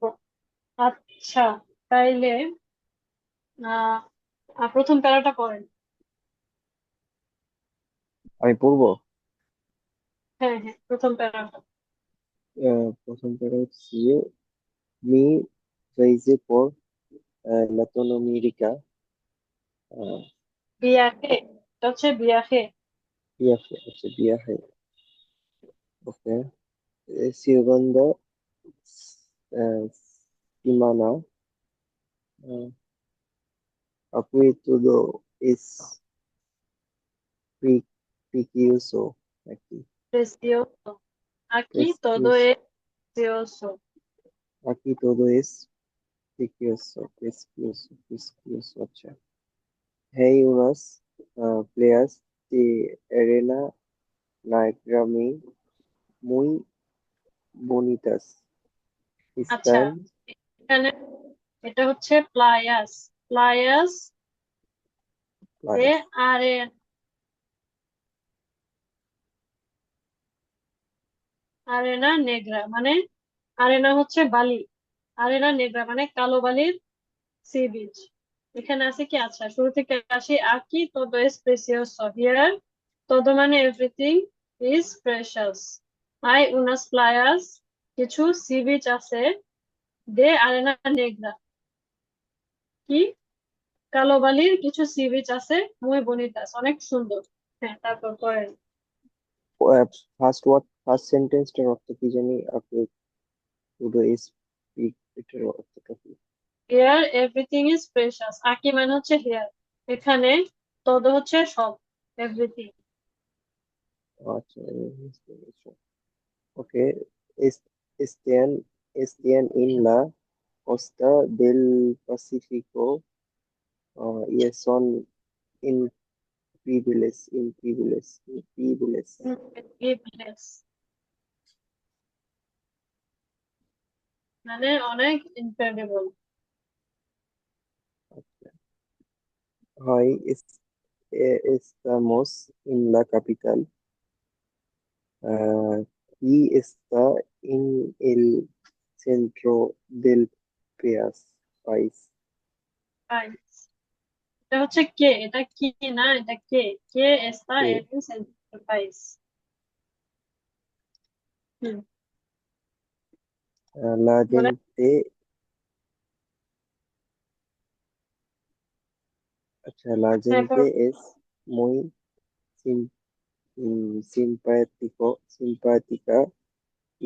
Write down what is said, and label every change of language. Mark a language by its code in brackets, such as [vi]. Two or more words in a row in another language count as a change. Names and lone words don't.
[bn] আচ্ছা, তাইলে আহ প্রথম প্যারাটা পড়েন। আমি পড়বো। হ্যাঁ হ্যাঁ, প্রথম প্যারাটা। প্রথম প্যারা হচ্ছে যে, [es] mi viaje por Latinoamérica. আহ, [bn] বিয়াকে, এটা হচ্ছে বিয়াকে। [es] viaje, ok. Segunda semana, uh, aquí todo es pre- precioso, aquí, Precioso. Aquí todo precioso, es precioso. aquí todo es precioso, अच्छा. Hay unas playas de arena negra muy bonitas. [bn] আচ্ছা, [es] Están [bn] এখানে এটা হচ্ছে প্লায়াস। প্লায়াস তে [es] claras. [bn] আরে, [es] arena negra [bn] মানে, আরেনা হচ্ছে বালি, [es] arena negra [bn] মানে কালো বালির সি বিচ। এখানে আছে কি, আচ্ছা শুরু থেকে আসি। [es] aquí todo es precioso [bn] here, todo মানে [en] everything, is precious. [es] hay unas playas, [bn] কিছু সি বিচ আছে, [es] de arena negra, [bn] কি কালো বালির কিছু সি বিচ আছে, [es] muy bonitas [bn] অনেক সুন্দর। হ্যাঁ, তারপর করেন। ফার্স্ট সেন্টেন্সটার অর্থ কি জানি আপনি? পুরো এটার অর্থটা কি? [en] here everything is precious, [bn] আকি মানে হচ্ছে হেয়ার, এখানে তদ হচ্ছে সব, এভরিথিং। আচ্ছা, ওকে. [es] Están, están en la costa del Pacífico y son increíbles. [bn] মানে অনেক ইনক্রেডিবল। [es] Hoy estamos en la capital y está en el centro del país. País. [bn] এটা হচ্ছে কে, এটা কি না, এটা কে, [es] que está Que en el centro del país. হুম, la [bn] বলে [es] gente, अच्छा, la [bn] হ্যাঁ [es] gente es muy sim- simpática y